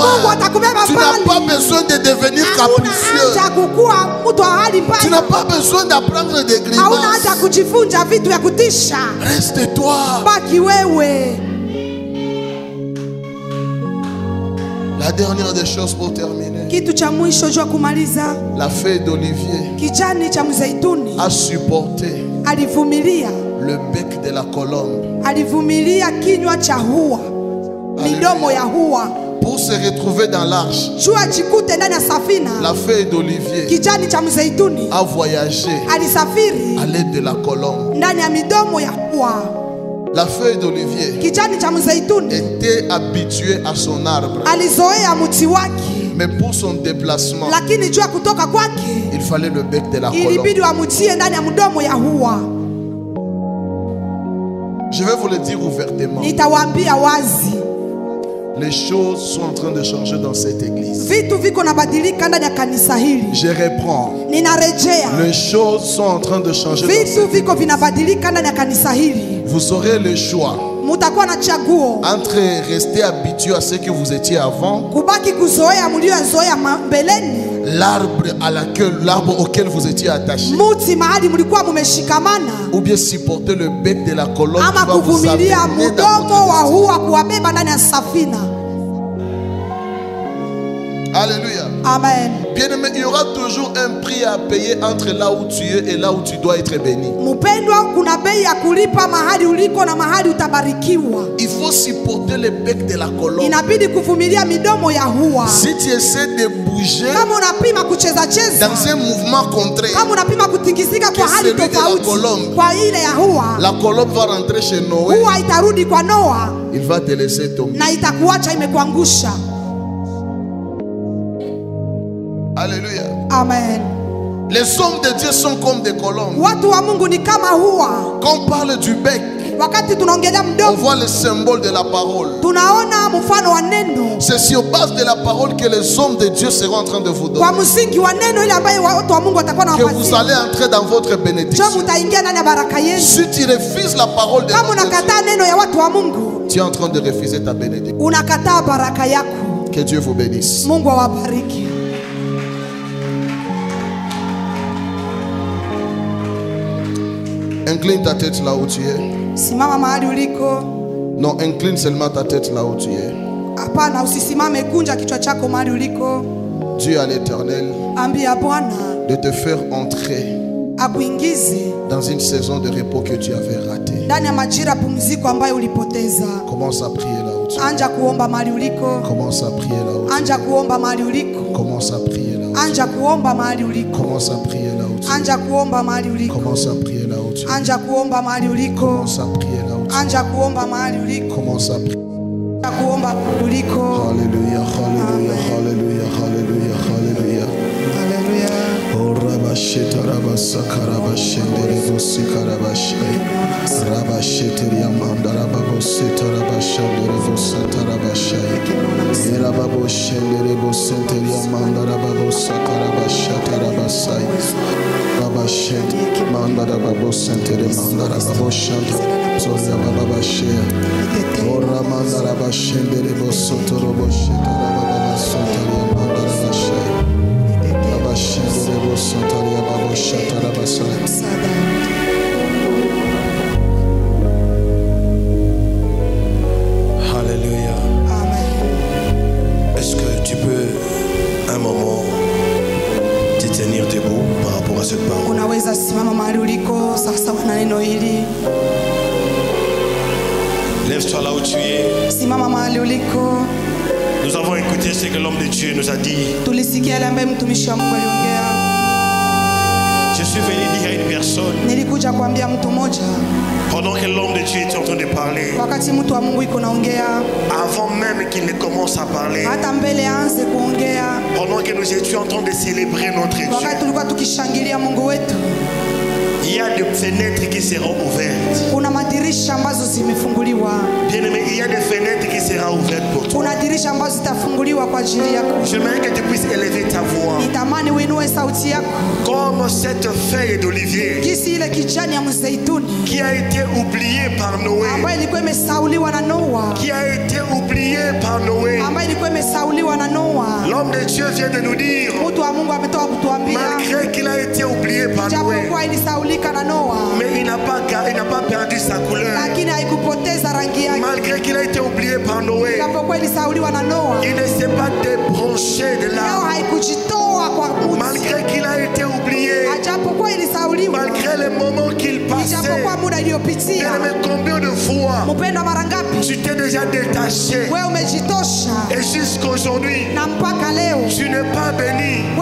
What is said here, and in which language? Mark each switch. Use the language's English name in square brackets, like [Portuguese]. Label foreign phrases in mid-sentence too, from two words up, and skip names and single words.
[French] Tu n'as pas besoin de devenir capricieux. Tu n'as pas besoin d'apprendre des grimaces. Reste-toi. La dernière des choses pour terminer. [Swahili] Kitu cha mwisho jua kumaliza. [French] La feuille d'olivier [Swahili] kijani cha mzeituni [French] a supporté [Swahili] alivumilia [French] le bec de la colombe. [Swahili] Alivumilia kinywa cha hua, midomo ya hua, [French] pour se retrouver dans l'arche. [Swahili] Jua jikute ndani ya safina. [French] La feuille d'olivier [Swahili] kijani cha mzeituni [French] a voyagé [Swahili] alisafiri [French] à l'aide de la colombe. [Swahili] Ndani ya midomo ya hua. [French] La feuille d'olivier [Swahili] kijani cha mzeituni [French] était habituée à son arbre. [Swahili] Alizoea mti wake. [French] Mais pour son déplacement, [Swahili] lakini jua kutoka kwake, [French] il fallait le bec de la colombe. [Swahili] Ilibidi wamutie ndani ya mdomo ya hua. [French] Je vais vous le dire ouvertement. [Swahili] Nitawaambia wazi. [French] Les choses sont en train de changer dans cette église. [Swahili] Vitu viko nabadilika ndani ya kanisa hili. [French] Je reprends. [Swahili] Ninarejea. [French] Les choses sont en train de changer dans cette église. [Swahili] Vitu viko vinabadilika ndani ya kanisa hili. [French] Vous aurez le choix [Swahili] mutakuwa na chaguo [French] entre rester habitué à ce que vous étiez avant, [Swahili] kubaki kuzoea mliozoea mbeleni, [French] l'arbre auquel vous étiez attaché, [Swahili] muti mahali mlikuwa mumeshikamana, [French] ou bien supporter le bec de la colombe [Swahili] ama kuvumilia mdomo wa hua kuwabeba ndani ya safina. [French] Alléluia. Amen. Bien-aimé, il y aura toujours un prix à payer entre là où tu es et là où tu dois être béni. [Swahili] Mpendwa, kuna bei ya kulipa mahali uliko na mahali utabarikiwa. [French] Il faut supporter le bec de la colombe. [Swahili] Inabidi kuvumilia midomo ya hua. [French] Si tu essaies de bouger [Swahili] kama unapima kucheza cheza [French] dans un mouvement contraire, [Swahili] kama unapima kutikisika kwa hali tofauti kwa ile ya hua, [French] la colombe va rentrer chez Noé. [Swahili] Hua itarudi kwa Noa. [French] Il va te laisser tomber. [Swahili] Na itakuacha imekuangusha. [French] Alléluia. Amen. Les hommes de Dieu sont comme des colombes. [Swahili] Watu wa Mungu ni kama hua. [French] Quand on parle du bec, [Swahili] wakati tunaongelea mdomo, [French] on voit le symbole de la parole. [Swahili] Tunaona mfano wa neno. [French] C'est sur base de la parole que les hommes de Dieu seront en train de vous donner. [Swahili] Kwa msingi wa neno ile ambayo watu wa Mungu watakuwa na wapatia. [French] Que vous allez entrer dans votre bénédiction. [Swahili] Mtaingia ndani ya baraka yenu. [French] Si tu refuses la parole de Dieu, [Swahili] kama unakataa neno ya watu wa Mungu, [French] tu es en train de refuser ta bénédiction. [Swahili] Unakataa baraka yako. [French] Que Dieu vous bénisse. [Swahili] Mungu awabariki. [French] Incline ta tête là où tu es. [Swahili] Simama mahali uliko. [French] Non, incline seulement ta tête là où tu es. [Swahili] Hapana, usisimame, kunja kichwa chako mahali uliko. [French] Dieu à l'Éternel [Swahili] ambia Bwana [French] de te faire entrer [Swahili] akuingize [French] dans une saison de repos que tu avais ratée. [Swahili] Ndani ya majira pumziko ambayo ulipoteza. [French] Commence à prier là où tu es. [Swahili] Anja kuomba mahali uliko. [French] Commence à prier là où tu es. [Swahili] Anja kuomba mahali uliko. [French] Commence à prier là où tu es. [Swahili] Anja kuomba mahali uliko. [French] Commence à prier là où tu es. [Swahili] Anja kuomba mahali uliko. [French] Commence à prier là où tu es. [Swahili] Anja kuomba mahali uliko. [French] Commence à prier là où tu es. [Swahili] Anja kuomba mahali uliko. [French] Commence à prier. [Swahili] Anja kuomba uliko. [French] Alléluia, alléluia, alléluia, alléluia, alléluia. Alléluia. Oh rabasheta rabasaka rabashendere bosika rabashe. Rabashete yamanda rababoseta rabashandere bosata rabashe. Rababoshendere bosete yamanda rababosaka rabashata rabasai. Rabashete manda rababosete manda rababoshata. Soria bababashe. Oh ramanda rabashendere bosoto robosheta rababasota yamanda rabashe. Alléluia. Est-ce que tu peux un moment te tenir debout par rapport à cette parole? [Swahili] Unaweza simama mahali uliko sasa na neno hili. [French] Lève-toi là où tu es. [Swahili] Simama mahali uliko. [French] Nous avons écouté ce que l'homme de Dieu nous a dit. [Swahili] Tulisikia yale ambayo mtumishi wa Mungu aliongea. [French] Je suis venu dire à une personne. [Swahili] Nilikuja kuambia mtu mmoja. [French] Pendant que l'homme de Dieu était en train de parler. [Swahili] Wakati mtu wa Mungu iko naongea. [French] Avant même qu'il ne commence à parler. [Swahili] Hata mbele aanze kuongea. [French] Pendant que nous étions en train de célébrer notre Dieu. [Swahili] Wakati tulikuwa tukishangilia Mungu wetu. [French] Il y a des fenêtres qui seront ouvertes. [Swahili] Kuna madirisha ambazo zimefunguliwa. [French] Bien-aimé, il y a des fenêtres qui seront ouvertes pour toi. [Swahili] Kuna dirisha ambazo zitafunguliwa kwa ajili yako. [French] J'aimerais que tu puisses élever ta voix. [Swahili] Nitamani uinue sauti yako. [French] Comme cette feuille d'olivier. [Swahili] Kisi ile kijani ya mzeituni. [French] Qui a été oubliée par Noé. [Swahili] Ambayo ilikuwa imesauliwa na Noa. [French] Qui a été oubliée par Noé. [Swahili] Ambayo ilikuwa imesauliwa na Noa. [French] L'homme de Dieu vient de nous dire. [Swahili] Mtu wa Mungu ametoka kutuambia. [French] Malgré qu'il a été oublié par Noé. [Swahili] Japokuwa ilisaulika na Noa. [French] Mais il n'a pas perdu sa couleur. [Swahili] Lakini haikupoteza rangi yake. [French] Malgré qu'il a été oublié par Noé. [Swahili] Japokuwa ilisauliwa na Noa. [French] Il ne s'est pas débranché de là. Malgré qu'il a été oublié. Malgré les moments qu'il passait. Bien-aimé, combien de fois tu t'es déjà détaché. Et jusqu'aujourd'hui, tu n'es pas béni.